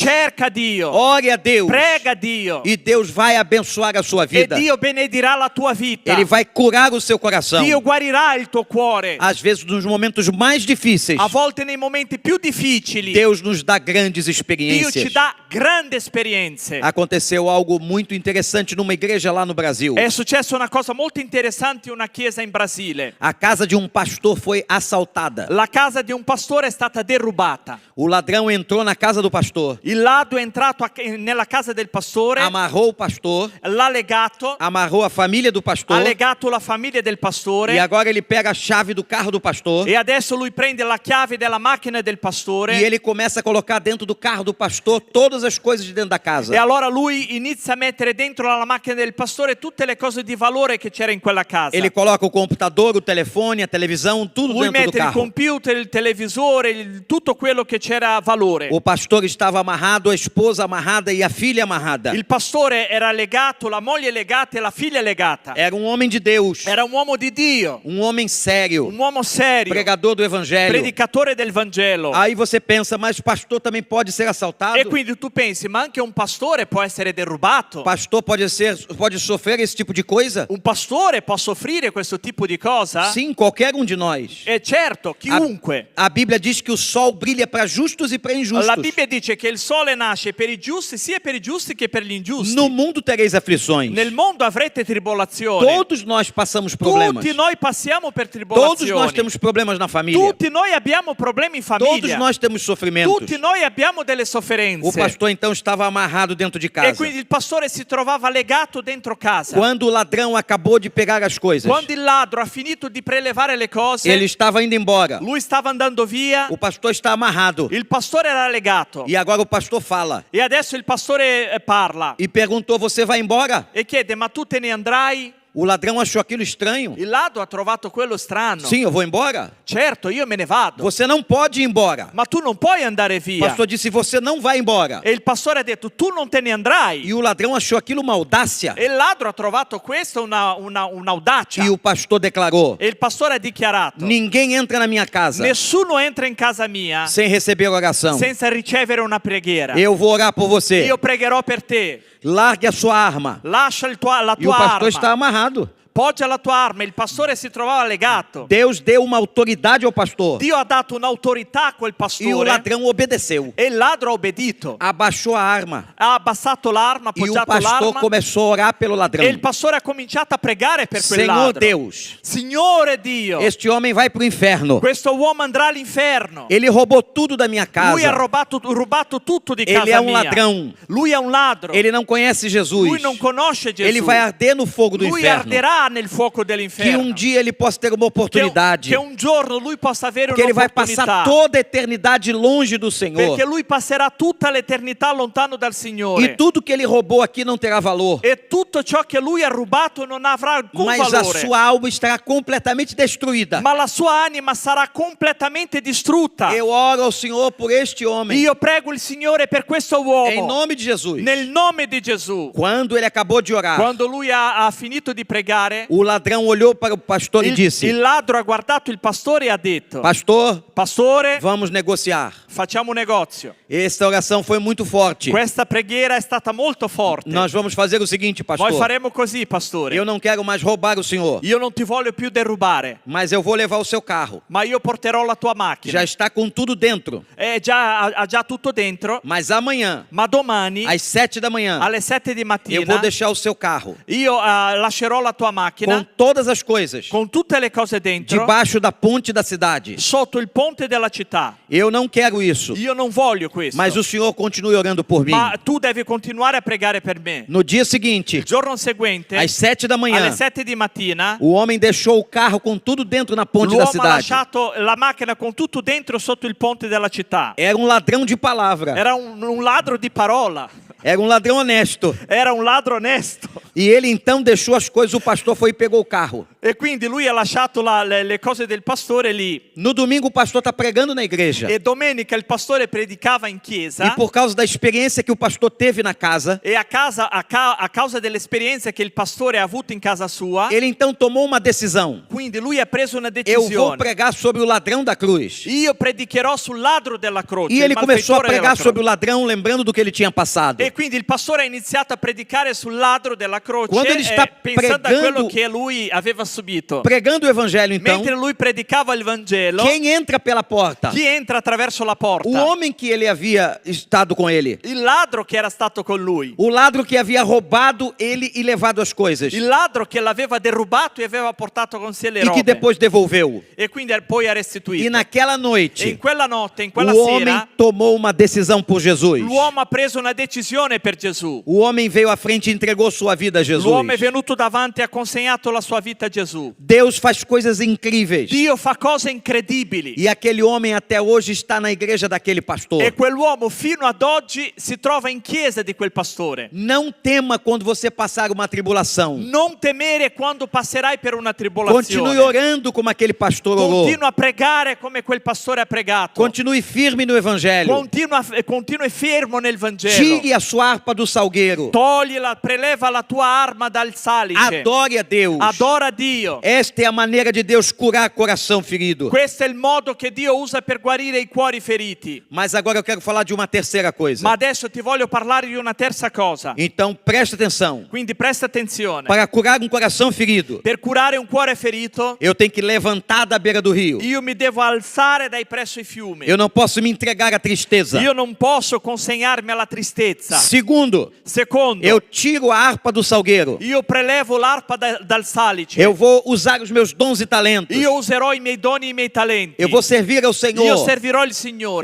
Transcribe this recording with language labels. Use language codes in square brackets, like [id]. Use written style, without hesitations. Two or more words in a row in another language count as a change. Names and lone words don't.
[it] Cerca Dio. [pt] Ore a Deus. [it] Prega Dio. [pt] E Deus vai abençoar a sua [it] E [pt] vida. [it] Dio benedirà la tua vita. [pt] Ele vai curar o seu coração. [it] Dio guarirà il tuo cuore. [pt] Às vezes, nos momentos mais difíceis, [it] A volte nei momenti più difficili [pt] Deus nos dá grandes [it] Dio ci [pt] experiências. [it] dà grandi esperienze. [pt] Aconteceu algo muito interessante numa igreja lá no Brasil. [it] È successa una cosa molto interessante in una chiesa in Brasile. [pt] A casa de um pastor foi assaltada. [it] La casa di un pastore è stata derubata. [pt] O ladrão entrou na casa do pastor, [it] Il ladro è entrato nella casa del pastore, [pt] amarrou o pastor, [it] l'ha legato, [pt] amarrou a família do [it] ha [pt] pastor, [it] legato la famiglia del pastore [pt] e agora ele pega a chave do carro do pastor [it] e adesso lui prende la chiave della macchina del pastore [pt] e ele começa a colocar dentro do carro do pastor todas as coisas de dentro da casa. [it] e allora lui inizia a mettere dentro la macchina del pastore tutte le cose di valore che c'era in quella casa. [pt] Ele coloca o computador, o telefone, a televisão, tudo [it] Lui [pt] dentro do [it] mette il [pt] carro. [it] computer, il televisore, tutto quello che c'era valore. [pt] O pastor estava amarrado, a esposa amarrada e a filha amarrada. [it] Il pastore era legato, la moglie legata e la figlia legata. [pt] Era um homem de Deus, [it] Era un uomo di Dio, [pt] um homem sério, [it] un uomo serio, [pt] pregador do evangelho. [it] predicatore del Vangelo. [pt] Aí você pensa, mas pastor também pode ser assaltado? [it] E quindi tu pensi, ma anche un pastore può essere derubato? [pt] Pastor pode sofrer esse tipo de coisa? [it] Un pastore può soffrire questo tipo di cosa? [pt] Sim, qualquer um de nós. [it] E certo, chiunque. [pt] A Bíblia diz que o sol brilha para justos e para injustos. [it] La Bibbia dice che il sole nasce per i giusti, sia per i giusti che per gli ingiusti. [pt] No mundo tereis aflições. [it] Nel mondo avrete tribolazione. [pt] Todos nós passamos problemas. [it] Tutti noi passiamo per [pt] Todos [it] tribolazioni. [pt] nós temos problemas na família. [it] Tutti noi abbiamo problemi in [pt] Todos [it] famiglia. [pt] nós temos sofrimentos. [it] Tutti noi abbiamo delle [pt] O [it] sofferenze. [pt] pastor então estava amarrado dentro de [it] E [pt] casa. [it] quindi il pastore si trovava legato dentro casa. [pt] Quando o ladrão acabou de pegar as coisas, [it] Quando il ladro ha finito di prelevare le cose, [pt] ele estava indo embora. [it] lui stava andando via, [pt] O pastor está amarrado. [it] il pastore era legato. [pt] E agora o pastor fala. [it] E adesso il pastore parla [pt] E perguntou: você vai embora? [it] e chiede, ma tu te ne andrai? [pt] O ladrão achou aquilo estranho. [it] Il ladro ha trovato quello strano. [pt] Sim, eu vou embora. [it] Certo, io me ne vado. [pt] Você não pode ir embora. [it] Ma tu non puoi andare [pt] O [it] via. [pt] pastor disse: você não vai embora. [it] E il pastore ha detto, tu non te ne andrai. [pt] E o ladrão achou aquilo uma audácia. [it] E il ladro ha trovato questo un'audacia. [pt] E o pastor declarou: [it] E il pastore ha dichiarato, [pt] ninguém entra na minha casa [it] nessuno entra in casa mia [pt] sem receber oração. [it] senza ricevere una preghiera. [pt] Eu vou orar por você. [it] Io pregherò per te. [pt] Largue a sua arma. [it] Lascia la [pt] E o [it] tua [pt] pastor [it] arma. [pt] está amarrado. [it] Poggia la tua arma. Il pastore si trovava legato. [pt] Deus deu uma autoridade ao pastor. [it] Dio ha dato un'autorità a quel [pt] E o [it] pastore. [pt] ladrão obedeceu. [it] E il ladro ha obbedito. [pt] Abaixou a arma. [it] Ha abbassato l'arma, ha [pt] E o [it] appoggiato [pt] pastor [it] l'arma. [pt] começou a orar pelo ladrão. [it] E il pastore ha cominciato a pregare per quel [pt] Senhor [it] ladro. [pt] Deus, [it] Signore Dio, [pt] este homem vai para o inferno. [it] questo uomo andrà all'inferno. [pt] Ele roubou tudo da minha [it] Lui ha [pt] casa. [it] rubato tutto di [pt] Ele [it] casa [pt] é um [it] mia. [pt] ladrão. [it] Lui è un ladro. [pt] Ele não conhece Jesus. [it] Lui non conosce Gesù. [pt] Ele vai arder no fogo do [it] Lui [pt] inferno. [it] arderà nel fuoco [pt] Que [it] dell'inferno. [pt] dia ele possa ter uma oportunidade. [it] Che un giorno lui possa avere [pt] Que ele vai passar [it] un'opportunità. [pt] toda a eternidade longe do Senhor. [it] Perché lui passerà tutta l'eternità lontano dal Signore. [pt] E tudo que ele roubou aqui não terá valor. [it] E tutto ciò che lui ha rubato non avrà alcun [pt] Mas a [it] valore. [pt] sua alma estará completamente destruída. [it] Ma la sua anima sarà completamente distrutta. [pt] Eu oro ao Senhor por este homem. [it] Io prego il Signore per questo [pt] Em [it] uomo. [pt] nome de Jesus. [it] Nel nome di Gesù. [pt] Quando ele acabou de orar, [it] Quando lui ha finito di pregare, [pt] o ladrão olhou para o pastor e disse: [it] il ladro ha guardato il pastore e ha detto, [pt] Pastor, [it] pastore, [pt] vamos negociar. [it] facciamo un negozio. [pt] Esta oração foi muito forte. [it] Questa preghiera è stata molto forte. [pt] Nós vamos fazer o seguinte, [it] Noi [pt] pastor. [it] faremo così, pastore. [pt] Eu não quero mais roubar o senhor, [it] Io non ti voglio più derubare, [pt] mas eu vou levar o seu carro. [it] ma io porterò la tua macchina. [pt] Já está com tudo dentro. [it] Ha già tutto dentro, [pt] Mas amanhã, [it] ma domani [pt] às 7 da manhã, [it] alle 7 di [pt] eu [it] mattina [pt] vou deixar o seu carro [it] io lascerò la tua [pt] com [it] macchina [pt] todas as coisas [it] con tutte le cose dentro [pt] debaixo da ponte da cidade. [it] sotto il ponte della città. [pt] Eu não quero isso, [it] Io non voglio questo, [pt] mas o senhor continue orando por mim. [it] ma tu devi continuare a pregare per me. [pt] No dia seguinte, [it] Il giorno seguente, [pt] às 7 da manhã, [it] alle 7 di mattina, [pt] o homem deixou o carro com tudo dentro na ponte da [it] l'uomo ha [pt] cidade. [it] lasciato la macchina con tutto dentro sotto il ponte della città. [pt] Era um ladrão de palavra. [it] Era un ladro di parola, [pt] Era um ladrão honesto. [it] era un ladro onesto. [pt] E ele então deixou as coisas, o pastor foi e pegou o carro. [it] E quindi lui ha lasciato le cose del pastore lì. [pt] No domingo o pastor está pregando na igreja. [it] E domenica il pastore predicava in [pt] E [it] chiesa. [pt] por causa da experiência que o pastor teve na casa, [it] E a causa dell'esperienza che il pastore ha avuto in casa sua, [pt] ele então tomou uma decisão. [it] quindi lui ha preso una [pt] Eu vou [it] decisione. [pt] pregar sobre o ladrão da cruz. [it] Io predicherò sul ladro della croce. [pt] E [it] il [pt] ele começou a [it] malfettore della [pt] pregar [it] croce. [pt] sobre o ladrão, lembrando do que ele tinha passado. [it] E quindi il pastore ha iniziato a predicare sul ladro della croce, [pt] Quando ele sta [it] pensando a quello [pt] pregando- [it] che lui aveva subito. [pt] Pregando o evangelho então, [it] Mentre lui predicava il Vangelo, [pt] quem entra pela porta? [it] chi entra attraverso la porta? [pt] O homem que ele havia estado com ele. [it] Il ladro che era stato con lui. [pt] O ladro que havia roubado ele e levado as coisas. [it] Il ladro che l'aveva derubato e aveva portato con sé le [pt] E que [it] robe. [pt] depois devolveu. [it] E quindi poi ha [pt] E [it] restituito. [pt] naquela [it] E in [pt] noite, [it] quella notte, in quella [pt] o homem [it] sera, [pt] tomou uma decisão por Jesus. [it] l'uomo ha preso una decisione per Gesù. [pt] O homem veio à frente e entregou sua vida a Jesus. [it] L'uomo è venuto davanti e ha consegnato la sua vita a Gesù. [pt] Deus faz coisas incríveis. [it] Dio fa cose incredibili. [pt] E aquele homem até hoje está na igreja daquele pastor. [it] E quell'uomo fino ad oggi si trova in chiesa di quel pastore. [pt] Não tema quando você passar uma tribulação. [it] Non temere quando passerai per una tribolazione. [pt] Continue orando como aquele pastor orou. [it] Continua a pregare come quel pastore ha pregato. [pt] Continue firme no evangelho. [it] Continui fermo nel Vangelo. [pt] Tire a sua harpa do salgueiro. [it] Preleva la tua arma dal salice. [pt] Adore a Deus. [it] Adora Dio. [pt] Esta é a maneira de Deus curar coração ferido. [it] Questo è il modo che Dio usa per guarire i cuori feriti. [pt] Mas agora eu quero falar de uma terceira coisa. [it] Ma adesso ti voglio parlare di una terza cosa. [pt] Então presta atenção. [it] Quindi presta attenzione. [pt] Para curar um coração ferido, [it] Per curare un cuore ferito, [pt] eu tenho que levantar da beira do rio. [it] io mi devo alzare dai presso i fiumi. [pt] Eu não posso me entregar à tristeza. [it] Io non posso consegnarmi alla tristezza. [pt] Segundo, [it] Secondo, [pt] eu tiro a harpa do salgueiro. [it] io prelevo l'arpa dal salice. [pt] Eu vou usar os meus dons e talentos. [it] Io userò i miei doni e i miei talenti. [pt] Eu vou servir ao [it] Io [pt] Senhor. [it] servirò il Signore.